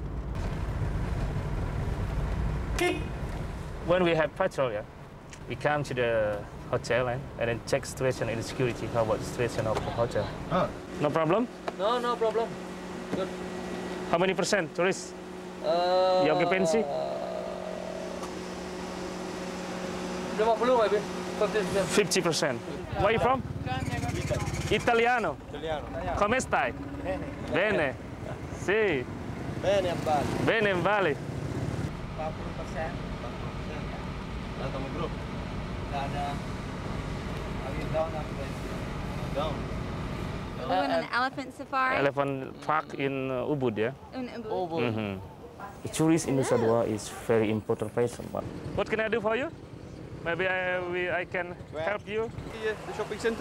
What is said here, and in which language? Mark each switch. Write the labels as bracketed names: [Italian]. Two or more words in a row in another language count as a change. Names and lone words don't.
[English] When we have patrol, yeah, we come to the hotel and then check situation in the security. How about the situation of the hotel? No problem? No, no problem. Good. How many percent tourists? The occupancy? 50%. Where are you from? [Italian] Italiano. Come stai? Bene. Sì. Bene a Bali. Bene in Bali. [Indonesian] 40%. Ada mau grup? Tidak ada. Ayo down. [English] Down. We went on an elephant safari. Elephant park in Ubud, yeah? In Ubud. The tourist in Nusa Dua is very important place. What can I do for you? Maybe I can help you. The shopping center?